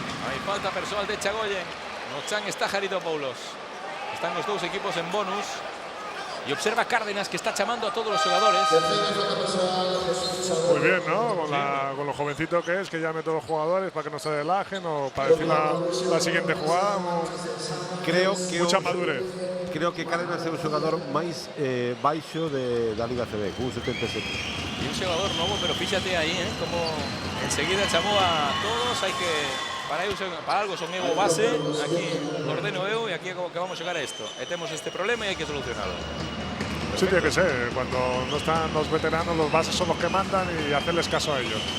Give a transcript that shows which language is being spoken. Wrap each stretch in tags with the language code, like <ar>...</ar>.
<es>Hay falta personal de Chagoyen. Nochan está Haritopoulos. Están los dos equipos en bonus. Y observa Cárdenas, que está llamando a todos los jugadores. Muy bien, ¿no? Con lo jovencito que es, que llame a todos los jugadores para que no se relajen o para decir la siguiente jugada. Creo que mucha madurez. Creo que</es> <gl>Cárdenas é o xogador máis baixo da Liga CB, con un 77.</gl> <es>Y un jugador nuevo, pero fíjate ahí, como enseguida llamó a todos. Hay que, para algo son Evo base, aquí ordeno Evo y aquí que vamos a llegar a esto. Tenemos este problema y hay que solucionarlo. Sí, tiene que ser. Cuando no están los veteranos, los bases son los que mandan y hacerles caso a ellos.</es>